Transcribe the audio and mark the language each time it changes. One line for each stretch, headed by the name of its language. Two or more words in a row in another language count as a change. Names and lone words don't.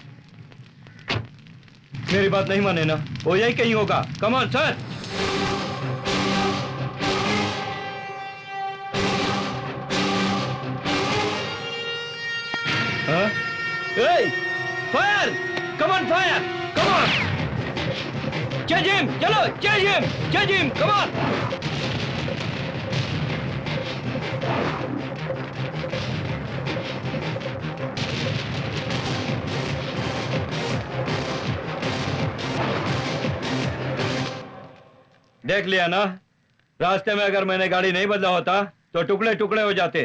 Hindi: मेरी बात नहीं माने ना? वो यही कहीं होगा।
English: Come on, sir.
Hindi: हाँ?
English: Hey! Fire! Come on, fire! Come on! Change him! चलो, change him! Change him! Come on!
Hindi: देख लिया ना, रास्ते में अगर मैंने गाड़ी नहीं बदला होता तो टुकड़े टुकड़े हो जाते।